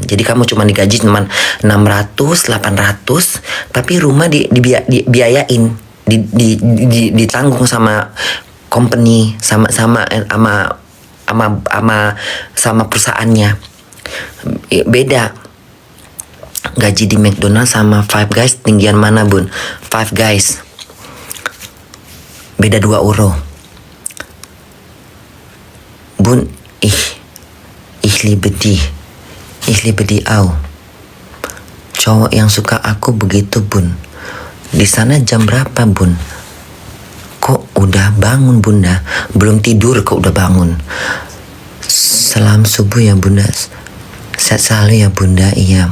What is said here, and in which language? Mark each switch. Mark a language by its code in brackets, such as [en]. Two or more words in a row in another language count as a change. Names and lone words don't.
[id] Jadi kamu cuma digaji cuma 600, 800, tapi rumah dibiayain, ditanggung sama company, sama perusahaannya. Beda. Gaji di McDonald sama Five Guys tinggian mana bun? Five Guys beda 2 euro. [de] Bun, ich liebe die auch. [id] Cowok yang suka aku begitu bun. Di sana jam berapa bun? Kok udah bangun bunda? Belum tidur kok udah bangun. Salam subuh ya bunda. Sehat selalu ya bunda. Iya.